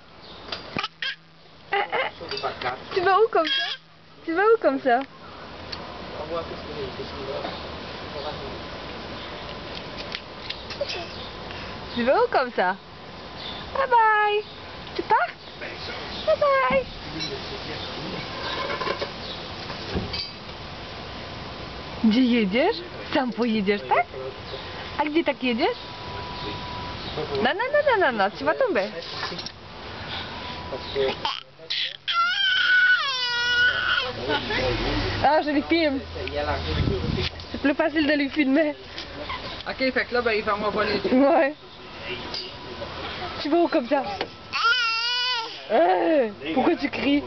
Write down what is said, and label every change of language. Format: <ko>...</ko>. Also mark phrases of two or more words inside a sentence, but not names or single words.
<fr>Tu vas où comme ça? Tu vas où comme ça? Tu vas où comme ça?</fr> <en>Bye bye.</en> <fr>Tu pars?</fr> <en>Bye bye.</en> <pl>Gdzie jedziesz? Sam pojedziesz, tak? A gdzie tak jedziesz? No,</pl> <fr>tu vas tomber. Ah, je les filme. C'est plus facile de les filmer. Ok, fait que là, ben, il va m'envoyer les yeux. Ouais. Tu vas où comme ça? Pourquoi tu cries?</fr>